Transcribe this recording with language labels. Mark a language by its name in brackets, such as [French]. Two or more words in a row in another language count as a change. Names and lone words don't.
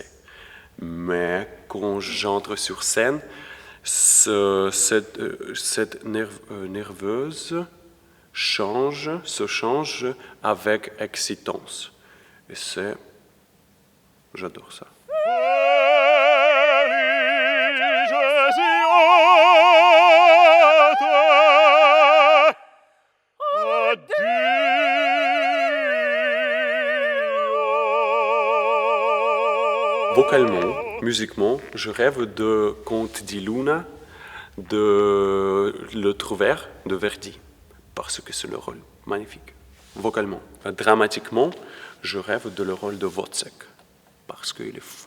[French] Mais quand j'entre sur scène, cette nerveuse se change avec excitance. Et j'adore ça. [Italian] Felice siate. Addio. [French] Vocalement, musiquement, je rêve de Conte di Luna, de Le Trouvère de Verdi, parce que c'est le rôle magnifique. Vocalement. Dramatiquement, je rêve de le rôle de Wozzeck, parce qu'il est fou.